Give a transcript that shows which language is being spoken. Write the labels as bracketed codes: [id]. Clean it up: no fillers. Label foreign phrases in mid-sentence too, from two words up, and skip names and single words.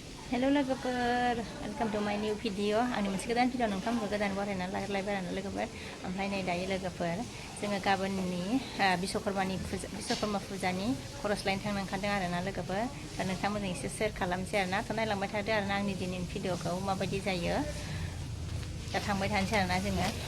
[brx] Hello logoफोर [en] welcome to my new video [brx] आंनि मोनसे गोदान भिडिअ नोंथांमोनखौ गोदान बरायना लायबाय आरो लोगोफोर ओमफ्राय नै दायो लोगोफोर जोङो गाबोननि बिश्वकर्मा फुजानि खरस लायनो थांनो ओंखारदों आरो ना लोगोफोर दा नोंथांमोनजों एसे शेयार खालामसै आरो ना थ' नायलांबाय थादो आरो ना आंनि दिनैनि भिडिअखौ माबायदि जायो दा थांबाय थानोसै आरो ना जोङो